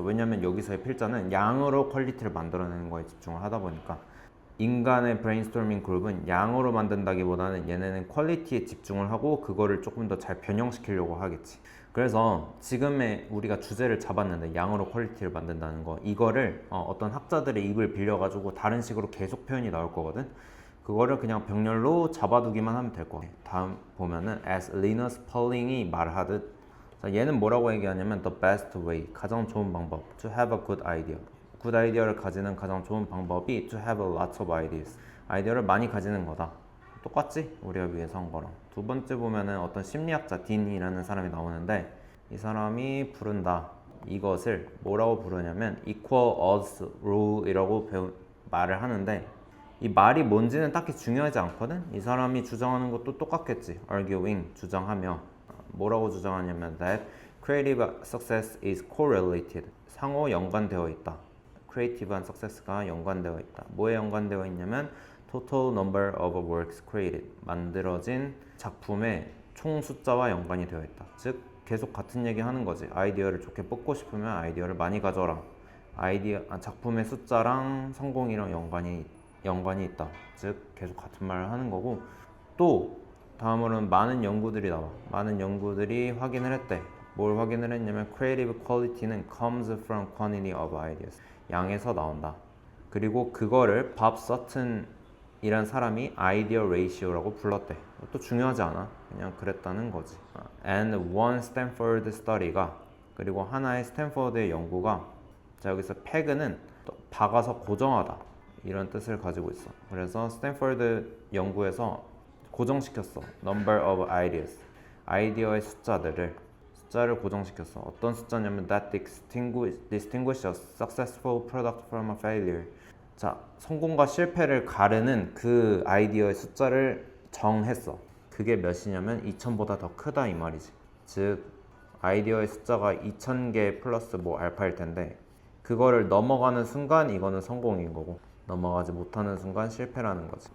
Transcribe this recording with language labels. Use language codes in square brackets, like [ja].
[ko] 왜냐면 여기서의 필자는 양으로 퀄리티를 만들어내는 거에 집중을 하다 보니까 인간의 브레인스토밍 그룹은 양으로 만든다기보다는 얘네는 퀄리티에 집중을 하고 그거를 조금 더 잘 변형시키려고 하겠지. 그래서 지금의 우리가 주제를 잡았는데 양으로 퀄리티를 만든다는 거, 이거를 어떤 학자들의 입을 빌려가지고 다른 식으로 계속 표현이 나올 거거든. 그거를 그냥 병렬로 잡아두기만 하면 될 거야. 다음 보면은 as Linus Pauling이 말하듯, 얘는 뭐라고 얘기하냐면 [en] the best way, [ko] 가장 좋은 방법, [en] to have a good idea. [ko] 굿 아이디어를 가지는 가장 좋은 방법이 [en] to have a lot of ideas. [ko] 아이디어를 많이 가지는 거다. 똑같지? 우리가 위해서 한 거랑. 두 번째 보면은 어떤 심리학자 딘이라는 사람이 나오는데 이 사람이 부른다. 이것을 뭐라고 부르냐면 [en] equal odds rule [ko] 이라고 말을 하는데 이 말이 뭔지는 딱히 중요하지 않거든? 이 사람이 주장하는 것도 똑같겠지. [en] arguing, [ko] 주장하며. [en] 뭐라고 주장하냐면 that creative success is correlated. [ko] 상호 연관되어 있다. 크리에이티브한 석세스가 연관되어 있다. 뭐에 연관되어 있냐면 [en] total number of works created, [ko] 만들어진 작품의 총 숫자와 연관이 되어 있다. 즉 계속 같은 얘기 하는 거지. 아이디어를 좋게 뽑고 싶으면 아이디어를 많이 가져라. 작품의 숫자랑 성공이랑 연관이 있다. 즉 계속 같은 말을 하는 거고, 또 다음으로는 많은 연구들이 나와. 많은 연구들이 확인을 했대. 뭘 확인을 했냐면 [en] creative quality는 comes from quantity of ideas. [ko] 양에서 나온다. 그리고 그거를 밥 서튼이란 사람이 아이디어 레이시오라고 불렀대. 또 중요하지 않아. 그냥 그랬다는 거지. [en] And one Stanford study가, [ko] 그리고 하나의 스탠퍼드의 연구가, 자 여기서 peg는 박아서 고정하다 이런 뜻을 가지고 있어. 그래서 스탠퍼드 연구에서 고정시켰어. [en] number of ideas. [ko] 아이디어의 숫자를 고정시켰어. 어떤 숫자냐면 [en] that distinguish a successful product from a failure. [ko] 자, 성공과 실패를 가르는 그 아이디어의 숫자를 정했어. 그게 몇이냐면 2000보다 더 크다 이 말이지. 즉 아이디어의 숫자가 2000개 플러스 뭐 알파일 텐데 그거를 넘어가는 순간 이거는 성공인 거고 넘어가지 못하는 순간 실패라는 거지.